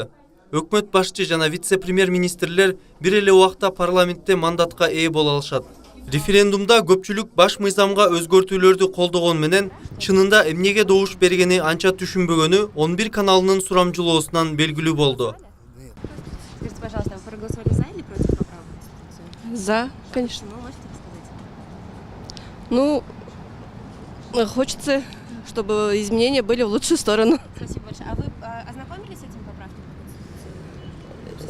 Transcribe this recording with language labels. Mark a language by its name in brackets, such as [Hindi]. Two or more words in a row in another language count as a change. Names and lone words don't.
[Kyrgyz] Өкмөт башчы жана вице-премьер-министрлер бир эле убакта парламентте мандатка ээ боло алышат. Референдумда көпчүлүк баш мыйзамга өзгөртүүлөрдү колдогон менен чынында эмнеге добуш бергени анча түшүнбөгөнү 11 каналынын сурамжылоосунан белгилүү болду. [Russian] Скажите, пожалуйста, вы проголосовали за или против поправок в Конституцию? За, конечно. Ну, можете рассказать? Ну, хочется, чтобы изменения были в лучшую сторону. Спасибо большое. А вы ознакомились с этими поправками в Конституцию?